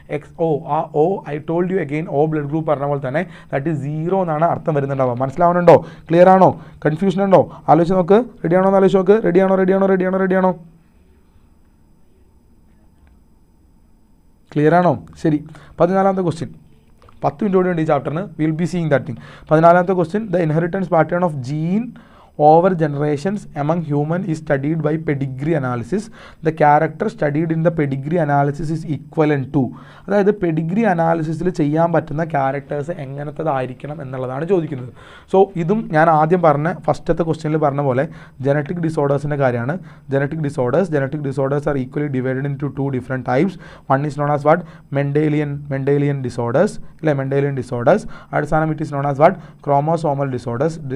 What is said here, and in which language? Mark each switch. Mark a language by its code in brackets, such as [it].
[ml] XO, ആ O [en] I told you again, [ml] O blood group പറഞ്ഞ പോലെ തന്നെ [en] that is 0 [ml] എന്നാണ് അർത്ഥം വരുന്നുണ്ടാവുക. മനസ്സിലാവുന്നുണ്ടോ? ക്ലിയർ ആണോ? കൺഫ്യൂഷൻ ഉണ്ടോ? ആലോചിച്ച് നോക്ക്. റെഡിയാണോ എന്ന് ആലോചിച്ച് നോക്ക്. റെഡിയാണോ? ക്ലിയർ ആണോ? ശരി. 14ാമത്തെ ക്വസ്റ്റ്യൻ, 10 മിനിറ്റ് കൂടി ഉണ്ട് ഈ ചാപ്റ്ററിന്. [en] Will be seeing that thing. [ml] 14ാമത്തെ question, [en] The inheritance pattern of gene over generations among human is studied by pedigree analysis. The character studied in the pedigree analysis is equivalent to, [ml] അതായത് Pedigree അനാലിസിസിൽ ചെയ്യാൻ പറ്റുന്ന characters എങ്ങനത്തതായിരിക്കണം എന്നുള്ളതാണ് ചോദിക്കുന്നത്. So ഇതും ഞാൻ ആദ്യം പറഞ്ഞ ഫസ്റ്റത്തെ ക്വസ്റ്റ്യനിൽ പറഞ്ഞ പോലെ ജനറ്റിക് ഡിസോർഡേഴ്സിൻ്റെ കാര്യമാണ്. [en] Genetic disorders are equally divided into 2 different types. One is known as what Mendelian disorders, [ml] അല്ലേ? [en] Mendelian disorders. അടുത്ത സാധനം it is known as what chromosomal disorders.